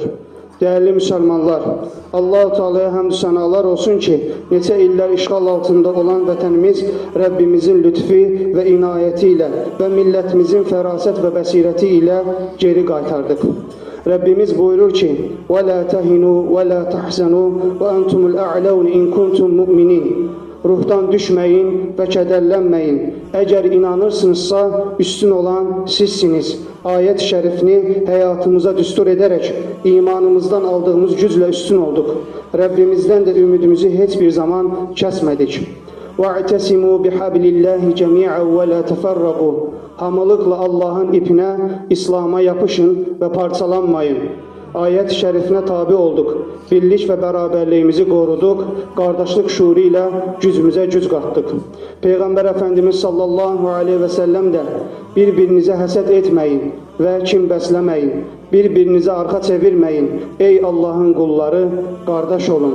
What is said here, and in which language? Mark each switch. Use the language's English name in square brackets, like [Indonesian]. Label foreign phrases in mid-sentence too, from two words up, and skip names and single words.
[Turkish] Değerli Müslümanlar, [Azerbaijani] Allah-u Teala'ya həmd sənalar olsun ki, neçə illər işğal altında olan vətənimiz Rəbbimizin lütfi və inayəti ilə və millətimizin fərasət və bəsirəti ilə geri qaytardıq. Rəbbimiz buyurur ki: [Arabic] وَلَا تَهِنُوا وَلَا تَحْزَنُوا وَأَنْتُمُ الْأَعْلَوْنَ إِنْ كُنْتُمْ مُؤْمِنِينَ. [Azerbaijani] Ruhdan düşməyin və kədərlənməyin. Əgər inanırsınızsa, üstün olan sizsiniz. Ayət şərifini həyatımıza düstur edərək, imanımızdan aldığımız güclə üstün olduq. Rəbbimizdən də ümidimizi heç bir zaman kəsmədik. [Arabic] وَاعْتَسِمُوا بِحَبْلِ اللّٰهِ جَمِيعًا وَلَا تَفَرَّقُوا. [Azerbaijani] Hamılıqla Allah'ın ipinə, İslam'a yapışın və parçalanmayın. Ayət şərifinə tabi olduq, birlik və bərabərliyimizi qoruduq, qardaşlıq şuuru ilə gücümüzə güc qatdıq. Peyğəmbər Əfəndimiz sallallahu aleyhi və səlləm də bir-birinizə həsəd etməyin və kin bəsləməyin, bir-birinizə arxa çevirməyin, ey Allahın qulları, qardaş olun.